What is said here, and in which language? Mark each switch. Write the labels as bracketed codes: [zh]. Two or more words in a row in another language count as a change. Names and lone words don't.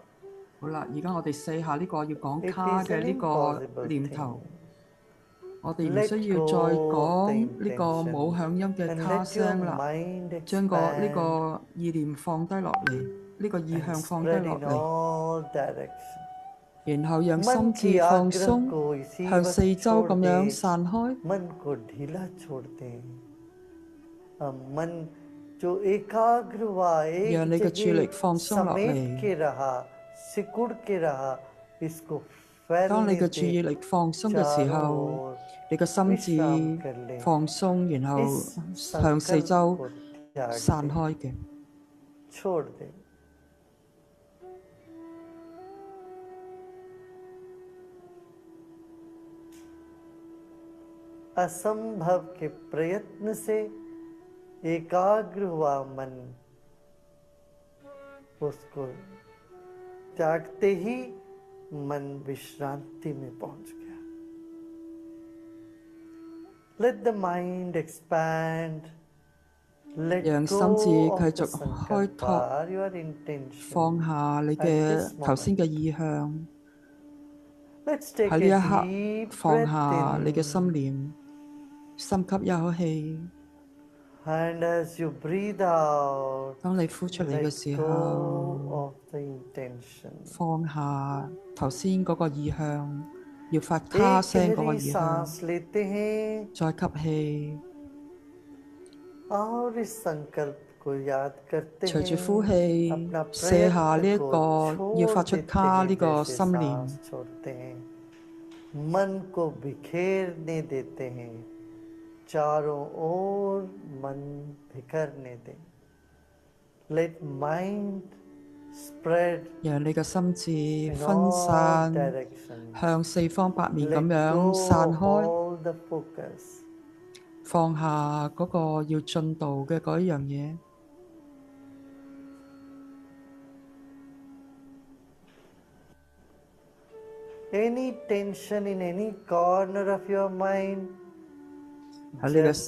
[yue] 好啦，而家我哋試下呢個要講 [en] It [yue] 卡 [en] is [yue] 嘅 [en] an [yue] 呢個 [en] impossible [yue] 念頭 [en] thing.。 [yue] 我哋唔需要再講呢個冇響音嘅 [en] And [yue] 卡 [en] let your [yue] 聲啦， [en] mind [yue] 將呢 [en] expand [yue] 個意念放低落嚟，呢個意向 [en] and [yue] 放低 [en] spread [yue] 落 [en] in [yue] 嚟， [en] all directions. [yue] 然後讓 [hi] मन [yue] 心 [hi] की [yue] 智放 [hi] आग्रह [yue] 鬆， [hi] को इसी [yue] 向 [hi] वक्त [yue] 四周 [hi] छोड़ [yue] 咁樣 [hi] दे. [yue] 散開。 [hi] मन को ढीला छोड़ दें. मन जो एकाग्र हुआ, [yue] 讓 [hi] एक [yue] 你嘅注力 [hi] जगह [yue] 放鬆落 [hi] समेट [yue] 嚟， [hi] के रहा, सिकुड़ के रहा, इसको [yue] 當你 [hi] फैलने [yue] 嘅注 [hi] दे [yue] 意力放鬆嘅時 [hi] चारों [yue] 候， [hi] ओर [yue] 你嘅心 [hi] विश्राम [yue] 智 [hi] कर लें [yue] 放鬆，然 [hi] इस [yue] 後向四 [hi] संकल्प [yue] 周 [hi] को त्याग [yue] 散 [hi] दें [yue] 開嘅。 [hi] छोड़ दें असंभव के प्रयत्न से एकाग्र हुआ मन उसको त्यागते ही मन विश्रांति में पहुंच गया [en] Let the mind expand let [yue] 讓 [en] go [yue] 心智繼 [en] of the [yue] 續開 [en] sankalpa [yue] 拓， [en] your intention [yue] 放下你 [en] at [yue] 嘅 [en] this [yue] 頭先 [en] moment [yue] 嘅意向。 [en] let's [yue] 喺 [en] take [yue] 呢 [en] a [yue] 一刻 [en] deep [yue] 放 [en] breath [yue] 下你嘅心 [en] in [yue] 念，深吸一口氣。 [en] and as you breathe out [yue] 當你呼出嚟 [en] let [yue] 嘅時 [en] go [yue] 候， [en] of the intention [yue] 放下頭先嗰個意向，要發 [hi] एक [yue] 他聲嗰個 [hi] गहरी [yue] 意向。 [hi] सांस लेते हैं [yue] 再吸氣， [hi] और इस संकल्प को याद करते [yue] 隨住 [hi] हैं [yue] 呼氣 [hi] अपना [yue] 卸下 [hi] प्रयत्न [yue] 呢一 [hi] को [yue] 個要 [hi] छोड़ [yue] 發出 [hi] देते [yue] 他 [hi] हैं [yue] 呢個 [hi] जैसे [yue] 心 [hi] सांस [yue] 念。 [hi] छोड़ते हैं मन को बिखेरने देते हैं चारों ओर मन बिखरने दें [en] let mind spread [yue] 讓你嘅心智 [en] in [yue] 分 [en] all [yue] 散， [en] directions [yue] 向四方八面咁 [en] let [yue] 樣 [en] go [yue] 散 [en] of [yue] 開， [en] all the focus [yue] 放下嗰個要進度嘅嗰一樣嘢。 [en] any tension in any corner of your mind [yue] 喺你嘅心